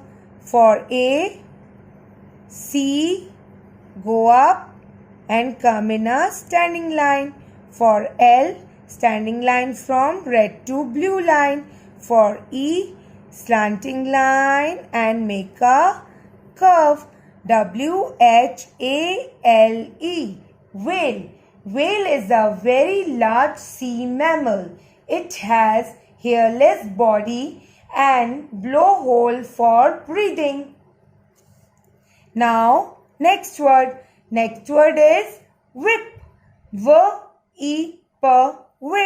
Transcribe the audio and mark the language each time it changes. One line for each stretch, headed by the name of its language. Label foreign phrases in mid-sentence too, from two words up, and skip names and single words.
English: For A, C, go up and come in a standing line. For L, standing line from red to blue line. For E, slanting line and make a curve. W-H-A-L-E, whale. Whale is a very large sea mammal. It has hairless body and blowhole for breathing. Now next word. Next word is whip. W-E-P, whip.